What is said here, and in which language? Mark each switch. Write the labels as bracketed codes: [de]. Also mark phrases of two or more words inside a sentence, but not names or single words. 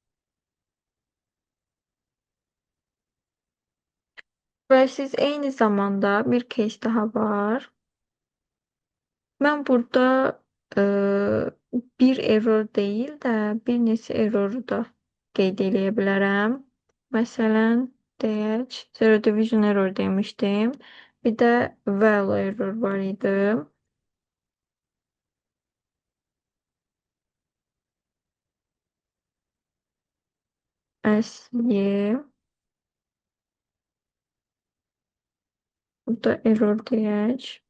[az] Və siz eyni zamanda bir case daha var. Mən burada e, bir error deyil də bir neçə erroru da qeyd eləyə bilərəm. Məsələn, deyək, [en] zero division error demişdim. [az] Bir də [en] value error [az] var idi. SY. Burada error deyək.